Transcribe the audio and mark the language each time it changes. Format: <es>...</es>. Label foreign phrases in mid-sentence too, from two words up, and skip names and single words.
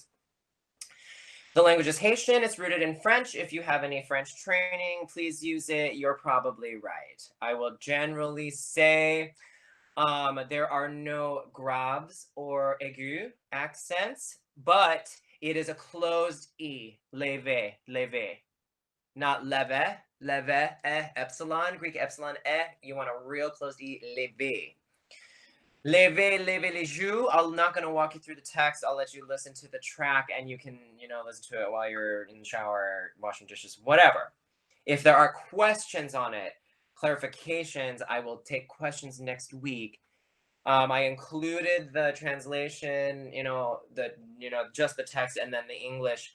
<en>The language is Haitian. It's rooted in French. If you have any French training, please use it. You're probably right. I will generally say there are no graves or aigus accents, but it is a closed E, leve, leve. Not leve, leve, epsilon, Greek epsilon, you want a real closed E, leve.</en> <fr>Leve, leve les joues.</fr> <en>I'm not going to walk you through the text. I'll let you listen to the track, and you can, listen to it while you're in the shower, washing dishes, whatever. If there are questions on it, clarifications, I will take questions next week. I included the translation, just the text and then the English.</en>